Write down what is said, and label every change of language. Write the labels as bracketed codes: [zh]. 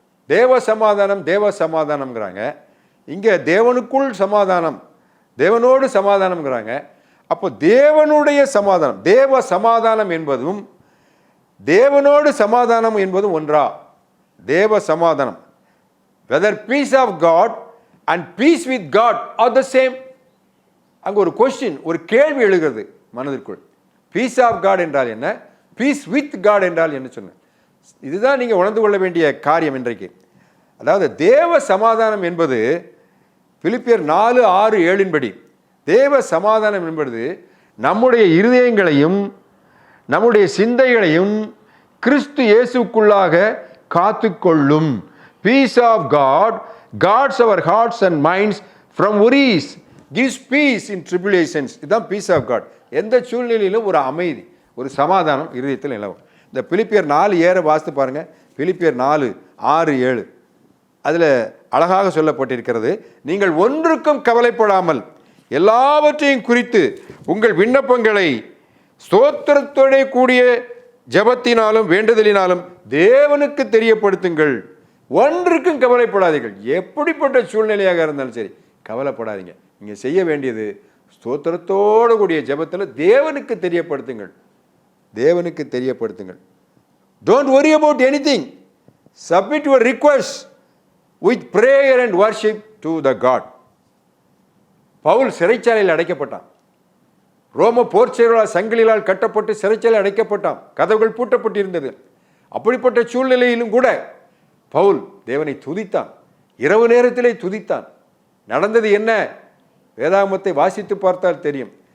[ta] தேவ சமாதானம்ங்கிறாங்க, இங்கே தேவனுக்குள் சமாதானம், தேவனோடு சமாதானம்ங்கிறாங்க. அப்போ தேவனுடைய சமாதானம், தேவ சமாதானம் என்பதும் தேவனோடு சமாதானம் என்பதும் ஒன்றா? தேவ சமாதானம் [en] whether peace of God and peace with God are the same. [ta] அங்க ஒரு கொஸ்டின், ஒரு கேள்வி எழுகிறது மனதிற்குள். [en] peace of God [ta] என்றால் என்ன, [en] peace with God [ta] என்றால் என்ன சொன்ன. இதுதான் நீங்க உணர்ந்து கொள்ள வேண்டிய காரியம் இன்றைக்கு. அதாவது தேவ சமாதானம் என்பது பிலிப்பியர் 4:6-7 படி தேவ சமாதானம் என்பது நம்முடைய இருதயங்களையும் நம்முடைய சிந்தைகளையும் கிறிஸ்து இயேசுக்குள்ளாக காத்துக்கொள்ளும். [en] Peace of God guards our hearts and minds from worries, gives peace in tribulations. [ta] இதுதான் [en] Peace of God. [ta] எந்த சூழ்நிலையிலும் ஒரு அமைதி, ஒரு சமாதானம் இருதயத்தில் நிலவும். இந்த பிலிப்பியர் 4:7 வாசித்து பாருங்க. பிலிப்பியர் 4:6-7 அதில் அழகாக சொல்லப்பட்டிருக்கிறது, நீங்கள் ஒன்றுக்கும் கவலைப்படாமல் எல்லாவற்றையும் குறித்து உங்கள் விண்ணப்பங்களை ஸ்தோத்திரத்தோட கூடிய ஜெபத்தினாலும் வேண்டுதலினாலும் தேவனுக்கு தெரியப்படுத்துங்கள். ஒன்றுக்கும் கவலைப்படாதீர்கள். எப்படிப்பட்ட சூழ்நிலையாக இருந்தாலும் சரி கவலைப்படாதீங்க. நீங்க செய்ய வேண்டியது ஸ்தோத்திரத்தோடு கூடிய ஜெபத்தில் தேவனுக்கு தெரியப்படுத்துங்கள். தேவனுக்கு தெரியப்படுத்துங்கள். [en] Don't worry about anything. Submit your request with prayer and worship to the God. [ta] Pavul சிறைச்சாலையில் அடைக்கப்பட்டான். ரோம போர்ச்செயலால் சங்கிலியால் கட்டப்பட்டு சிறைச்சாலையில் அடைக்கப்பட்டான். கதவுகள் பூட்டப்பட்டிருந்தது. அப்படிப்பட்ட சூழ்நிலையிலும் கூட பவுல் தேவனை துதித்தான். இரவு நேரத்திலே துதித்தான். நடந்தது என்ன? வேதாகமத்தை வாசித்து பார்த்தால் தெரியும்.